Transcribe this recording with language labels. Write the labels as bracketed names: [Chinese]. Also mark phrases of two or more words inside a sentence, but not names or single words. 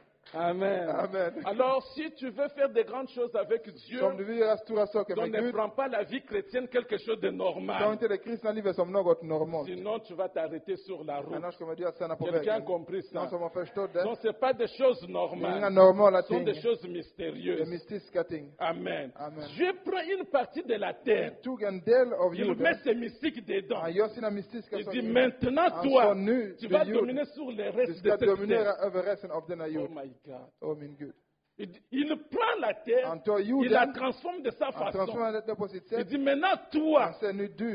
[French] Amen. [Swedish] Amen. [French] Alors, si tu veux faire de grandes choses avec Dieu, [Swedish] Som du vill göra stora saker [French] donc [Swedish] med [French] ne [Swedish] Gud, [French] prends pas la vie chrétienne quelque chose de ta normal. [Swedish] inte det kristna livet som något normalt. [French] Sinon, tu vas t'arrêter sur la route. [Swedish] Annars kommer du att stanna på [French] Quelqu'un a [Swedish] vägen. [French] compris [Swedish] Någon [French] ça? [Swedish] som har förstått [French] Donc, [Swedish] det? [French] ce n'est pas des choses [Swedish] Det är inga [French] normales. [Swedish] normala [French] Ce sont [Swedish] ting. [French] des choses [Swedish] Det är [French] mystérieuses. [Swedish] mystiska ting. [French] Amen. [Swedish] Amen. [French] Dieu prend une partie de la terre. [Swedish] Tog en del av [French] Il met [Swedish] jorden. [French] ses mystiques dedans. [Swedish] Han gör sina mystiska [French] Il dit [Swedish] saker. [French] maintenant, [Swedish] Han [French] toi, [Swedish] sa nu, [French] tu vas [Swedish] du jord, [French] dominer sur le [Swedish] du [French] reste de [Swedish] ska [French] cette [Swedish] dominera [French] terre. [Swedish] över resten av denna [English] Oh [Swedish] jord. [English] my God. [Swedish] Åh min Gud. [French] Il prend la terre, [Swedish] Han tar [French] il la [Swedish] jorden, [French] transforme de sa [Swedish] han [French] façon. [Swedish] transformerar detta på sitt [French] Il [Swedish] sätt. [French] dit maintenant, toi, [Swedish] Han säger nu du.